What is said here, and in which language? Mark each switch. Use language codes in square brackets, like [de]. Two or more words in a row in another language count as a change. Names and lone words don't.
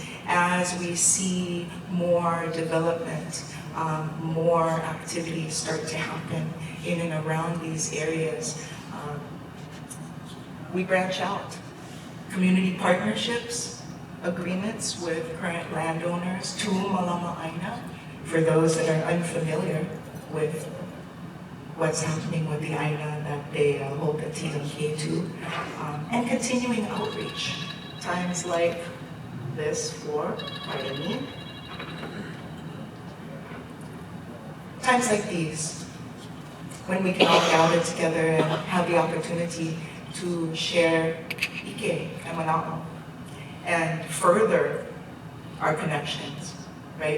[en] As we see more development, more activities start to happen in and around these areas, we branch out. Community partnerships, agreements with current landowners, [haw] tu malama āina, [en] for those that are unfamiliar with what's happening with the āina that they hold the tīnaki to, and continuing outreach. Times like this for me. Times like these, when we can all gather together and have the opportunity to share ike and mana'o and further our connections, right?